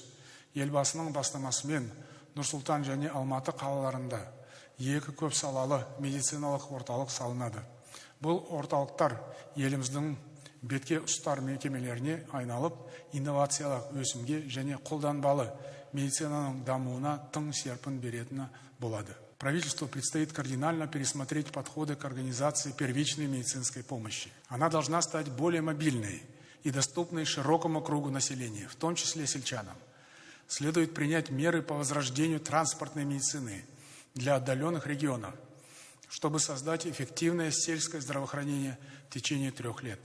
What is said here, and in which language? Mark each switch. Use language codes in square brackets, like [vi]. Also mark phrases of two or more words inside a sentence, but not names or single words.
[kk] Елбасының бастамасымен Нұр-Сұлтан және Алматы қалаларында 2 көп салалы медициналық орталық салынады. Бұл орталықтар еліміздің бетке ұстар мекемелеріне айналып, инновациялық өсімге және қолданбалы медицинаның дамуына тың серпін беретіні болады. [ru] Правительству предстоит кардинально пересмотреть подходы к организации первичной медицинской помощи. Она должна стать более мобильной и доступной широкому кругу населения, в том числе сельчанам. Следует принять меры по возрождению транспортной медицины для отдаленных регионов, чтобы создать эффективное сельское здравоохранение в течение 3 лет.